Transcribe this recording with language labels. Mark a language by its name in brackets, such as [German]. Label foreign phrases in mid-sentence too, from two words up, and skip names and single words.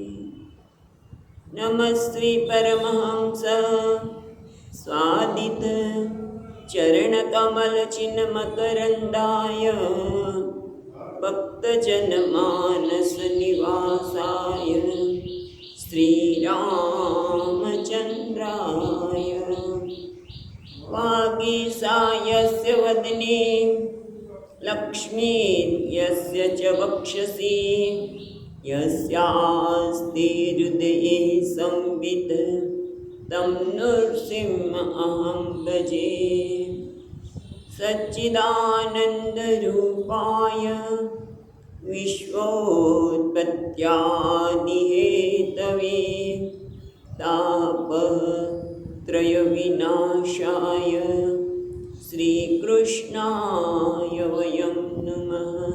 [Sanskrit] નમસ્તે પરમહંસ સ્વાદિત ચરણકમલ ચિન્મકરંદાય ભક્તજનમાનસ નિવાસાય શ્રીરામચંદ્રાય વાગીસાયસ્ય વદને લક્ષ્મીર્યસ્ય ચ વક્ષસી યસ્યાસ્તે હૃદયે સંવિત तं नृसिंहमहं भजे. सच्चिदानन्दरूपाय विश्वोत्पत्त्यादिहेतवे तापत्रयविनाशाय श्रीकृष्णाय वयं नमः.